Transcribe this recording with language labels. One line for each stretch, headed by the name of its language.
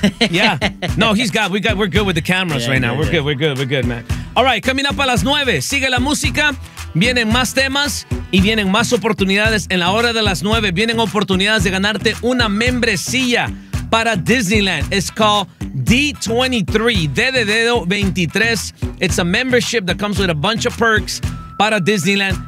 English: Yeah, no, we're good with the cameras right now. We're good, man. All right, coming up
Spanish: a las 9, sigue la música, vienen más temas y vienen más oportunidades. En la hora de las 9, vienen oportunidades de ganarte una membresía para Disneyland.
English: It's called D23,
Spanish: D de dedo
English: 23. It's a membership that comes with a bunch of perks para Disneyland.